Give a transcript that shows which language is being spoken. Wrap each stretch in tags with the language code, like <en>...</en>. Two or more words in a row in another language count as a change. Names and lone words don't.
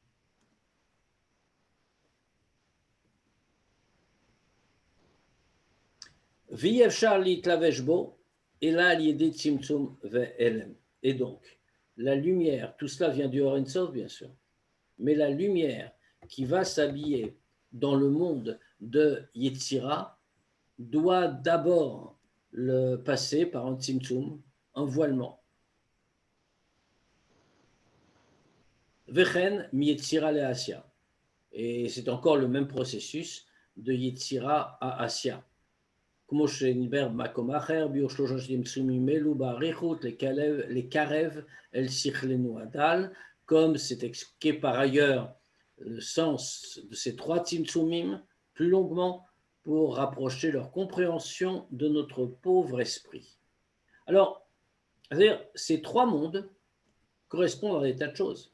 <fr>Et donc, la lumière, tout cela vient du</fr> <he>אור אין סוף,</he> <fr>bien sûr, mais la lumière qui va s'habiller dans le monde de Yetzira doit d'abord le passer par un tzimtzum, un voilement.</fr> <he>וכן מיצירה לעשיה.</he> <fr>Et c'est encore le même processus de Yetzira à Asya.</fr> <he>כמו שנדבר במקום אחר, ביור שלושה צמצומים אלו באריכות, לקרב אל שכלנו הדל,</he> <fr>comme c'est expliqué par ailleurs le sens de ces trois tzimtzumim plus longuement pour rapprocher leur compréhension de notre pauvre esprit. Alors, c'est-à-dire, ces trois mondes correspondent à des tas de choses.</fr>